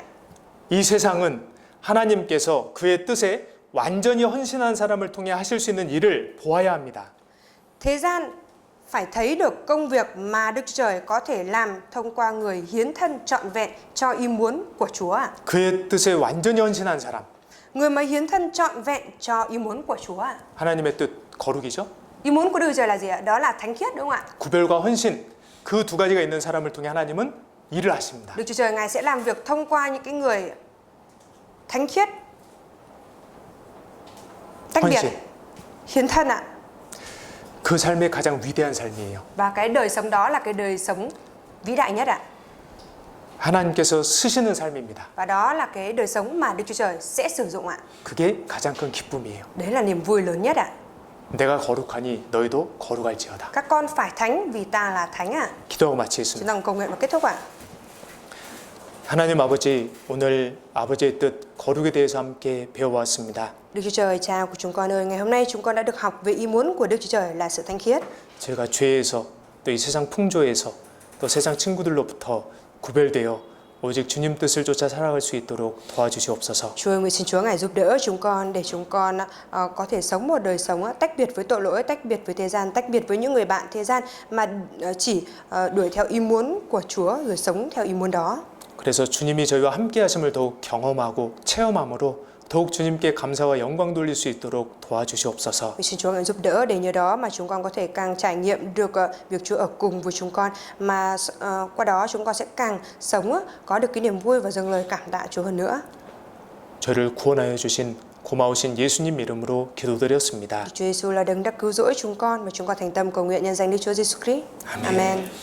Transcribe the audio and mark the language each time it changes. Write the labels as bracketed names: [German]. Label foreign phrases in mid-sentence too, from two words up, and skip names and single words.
[Korean] 이 세상은 하나님께서 그의 뜻에 완전히 헌신한 사람을 통해 하실 수 있는 일을 보아야 합니다. [Vietnamese] Thế gian phải thấy được công việc mà Đức Chúa Trời có thể làm thông qua người hiến thân trọn vẹn cho ý muốn của Chúa ạ. [Korean] 그의 뜻에 완전히 헌신한 사람. [Vietnamese] Người mà hiến thân trọn vẹn cho ý muốn của Chúa ạ. [Korean] 하나님의 뜻 거룩이죠. [Vietnamese] Ý muốn của Đức Chúa Trời là gì ạ? Đó là thánh khiết đúng không ạ? [Korean] 구별과 헌신 그 두 가지가 있는 사람을 통해 하나님은 일을 하십니다. [Vietnamese] Đức Chúa Trời Ngài sẽ làm việc thông qua những cái người thánh khiết, tách biệt, [Korean] 헌신. [Vietnamese] hiến thân ạ. [Korean] 그 삶이 가장 위대한 삶이에요. [Vietnamese] Và cái đời sống đó là cái đời sống vĩ đại nhất ạ. [Korean] 하나님께서 쓰시는 삶입니다. [Vietnamese] Và đó là cái đời sống mà Đức Chúa Trời sẽ sử dụng ạ. [Korean] 그게 가장 큰 기쁨이에요. [Vietnamese] Đấy là niềm vui lớn nhất ạ. [Korean] 내가 거룩하니 너희도 거룩할지어다. [Vietnamese] Các con phải thánh vì ta là thánh ạ. [Korean] 기도하고 [Vietnamese] Chúng [Korean] 마치겠습니다. [Vietnamese] ta cùng cầu nguyện và kết thúc ạ. [Korean] 하나님 아버지, 오늘 아버지의 뜻 거룩에 대해서 함께 배워왔습니다. [Vietnamese] Đức Chúa Trời Cha của chúng con ơi, ngày hôm nay chúng con đã được học về ý muốn của Đức Chúa Trời là sự thánh khiết. [Korean] 제가 죄에서 또 이 세상 풍조에서 또 세상 친구들로부터 구별되어 오직 주님 뜻을 쫓아 살아갈 수 있도록 도와주시옵소서. [Vietnamese] Chúa ơi, nguyện xin Chúa Ngài giúp đỡ chúng con để chúng con có thể sống một đời sống tách biệt với tội lỗi, tách biệt với thế gian, tách biệt với những người bạn thế gian mà chỉ đuổi theo ý muốn của Chúa rồi sống theo ý muốn đó. [Korean] 그래서 주님이 저희와 함께 하심을 더욱 경험하고 체험함으로 더욱 주님께 감사와 영광 돌릴 수 있도록 도와주시옵소서. [Vietnamese] Nguyện xin Chúa Ngài giúp đỡ để nhờ đó mà chúng con có thể càng trải nghiệm được việc Chúa ở cùng với chúng con, mà qua đó chúng con sẽ càng sống có được cái niềm vui và dâng lời cảm tạ Chúa hơn nữa. [Korean] 저를 구원하여 주신 고마우신 예수님 이름으로 기도드렸습니다. [Vietnamese] Chúa Giêsu là đấng đã cứu rỗi chúng con và chúng con thành tâm cầu nguyện nhân danh Đức Chúa Giêsu Christ. Amen. Amen.